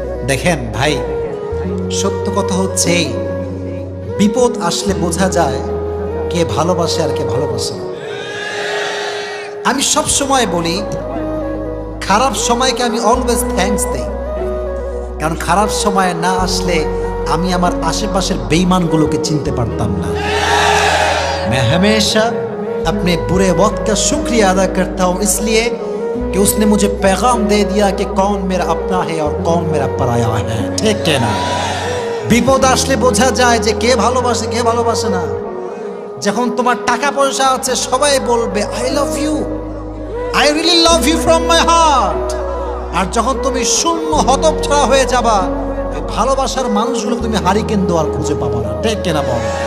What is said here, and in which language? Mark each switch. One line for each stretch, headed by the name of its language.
Bangla: দেখেন ভাই, সত্য কথা হচ্ছে এই, বিপদ আসলে বোঝা যায় কে ভালোবাসে আর কে ভালোবাসে না। আমি সব সময় বলি, খারাপ সময়কে আমি অলওয়েজ থ্যাঙ্কস দেই, কারণ খারাপ সময় না আসলে আমি আমার আশেপাশের বেঈমানগুলোকে চিনতে পারতাম না।
Hindi: मैं हमेशा अपने बुरे वक्त का शुक्रिया अदा करता हूँ, इसलिए कि उसने मुझे पैगाम दे दिया कि कौन मेरा अपना है और कौन मेरा पराया है, ठीक है ना?
Bangla: বিপদ আসলে বোঝা যায় যে কে ভালোবাসে কে ভালোবাসে না। যখন তোমার টাকা পয়সা আছে সবাই বলবে
English: I love you, I really love you from my heart.
Bangla: আর যখন তুমি শূন্য হতচ্ছাড়া হয়ে যাবা, ওই ভালোবাসার মানুষগুলো তুমি হারিকেন দেওয়ার খুঁজে পাবা না, ঠিক কিনা বল?